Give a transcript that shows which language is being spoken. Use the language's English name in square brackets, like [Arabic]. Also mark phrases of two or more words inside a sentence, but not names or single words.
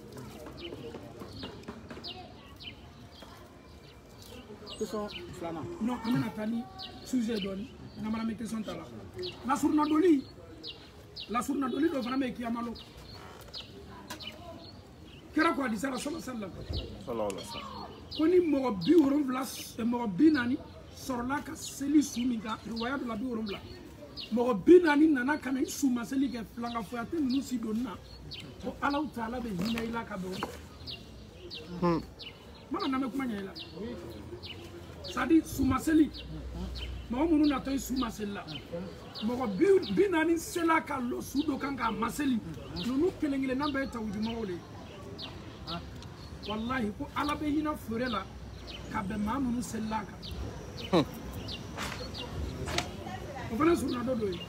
[Bambara] question filanan non an bɛna taa ni sujet dɔɔni n'an bɛ question ta la lasurunadoli dɔ fana bɛ yen kiyamalo kira ko hadisa la [Arabic] صلى الله عليه وسلم [Bambara] ko ni mɔgɔ 40 sɔrɔla ka seli su min kan riwaya dɔ la 70 mɔgɔ 40 nana ka na i su ma seli kɛ filanga foyi tɛ ninnu si donni na ko Alahu Taala bɛ hinɛ i la ka bɛn mana na bɛ kuma ɲɛ i la [French] c'est à dire [Bambara] su ma seli mɔgɔ minnu natɔ i su ma seli la mɔgɔ 40 sela ka lɔ su dɔ kan k'a ma seli ninnu kelen-kelenna bɛɛ ye tawhidimɔgɔw de ye wallahi ko Ala bɛ hinɛ fure la ka bɛn maa minnu selila kan o fana suruna dɔ ye